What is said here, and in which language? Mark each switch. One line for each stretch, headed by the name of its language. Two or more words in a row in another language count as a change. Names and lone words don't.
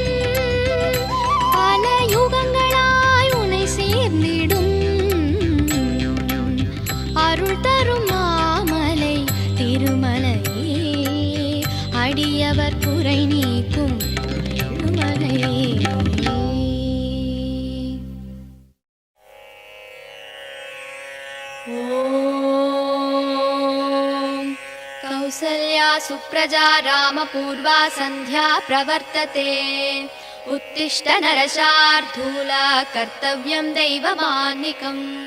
Tamil: பல யுகங்களாய் உனை சேர்ந்திடும் அருள் தரும் மாமலை திருமலையே. அடியவர் குறை நீக்கும் ஏழுமலையே.
Sanskrit: कौसल्या सुप्रजा रामपूर्वा सन्ध्या प्रवर्तते. उत्तिष्ठ नरशार्दूला कर्तव्यं दैवमान्निकम्.